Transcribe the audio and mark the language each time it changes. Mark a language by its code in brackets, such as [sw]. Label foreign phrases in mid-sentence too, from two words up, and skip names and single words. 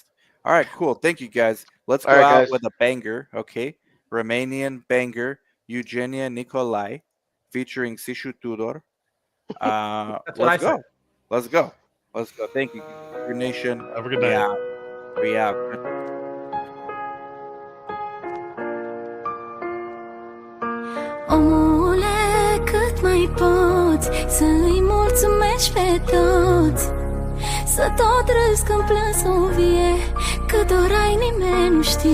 [en] All right, cool. Thank you guys. Let's go out with a banger, okay? Romanian banger, Eugenia Nicolai, featuring Sishu Tudor. Let's go. Let's go. Let's go. Thank you, your nation. Have a good night. We out. [ro] Omule, cât mai poți să-i mulțumești pe toți, să tot râzi când plângi să vie, că doar ai nimeni nu știe.